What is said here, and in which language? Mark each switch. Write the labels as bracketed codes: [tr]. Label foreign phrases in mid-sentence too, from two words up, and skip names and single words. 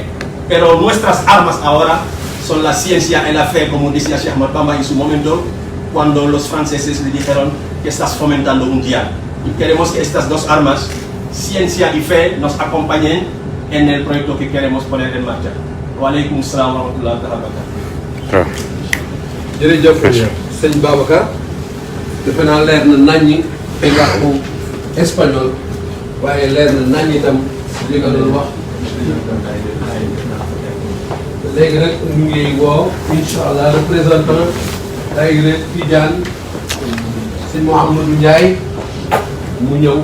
[es] Pero nuestras armas ahora son la ciencia y la fe, como decía Cheikh Ahmadou Bamba en su momento, cuando los franceses le dijeron que estás fomentando un día. Y queremos que estas dos armas, ciencia y fe, nos acompañen en el proyecto que queremos poner en marcha. [ar] وعليكم السلام ورحمة الله وبركاته. [wo] jërëjëf sëñ Babacar defe naa leer na naññi te nga ko espagnol waaye leer na naññi itam li nga doon wax. léegi nag ñu ngi woo [ar] إن شاء الله [wo] représentant daayira Tidiane sëñ Mouhamadou Ndiaye mu ñëw.